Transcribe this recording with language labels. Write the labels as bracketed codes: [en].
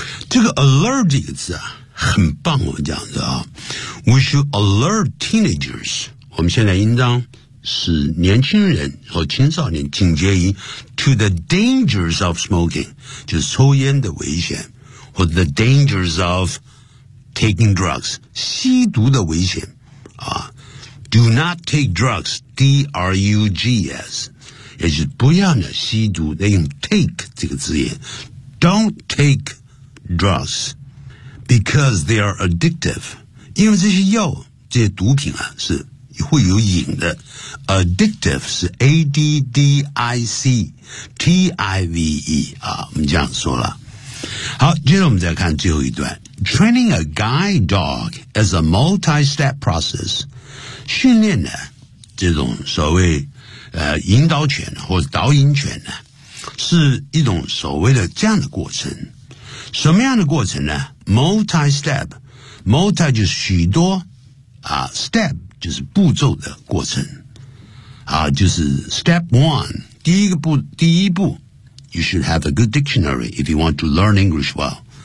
[zh] 这个 alert 这个字啊很棒，我们讲的啊 ， [en] We should alert teenagers。 [zh] 我们现在应当使年轻人和青少年警觉于 [en] to the dangers of smoking， [zh] 就是抽烟的危险，或者 [en] the dangers of taking drugs， [zh] 吸毒的危险啊。 [en] Do not take drugs， [zh] D R U G S， 也就是不要呢吸毒。 [en] They用 take 这个字眼 ，Don't take drugs。 Because they are addictive， [zh] 因为这些药、这些毒品啊是会有瘾的。 Addictive 是 A D D I C T I V E 啊，我们这样说了。好，接着我们再看最后一段。 [en] Training a guide dog is a multi-step process。 [zh] 训练呢，这种所谓引导犬或者导引犬呢，是一种所谓的这样的过程。什么样的过程呢？ multi-step， multi 就是许多啊 ，step 就是步骤的过程啊，就是 step one， 第一步 ， [en] you should have a good dictionary if you want to learn English well。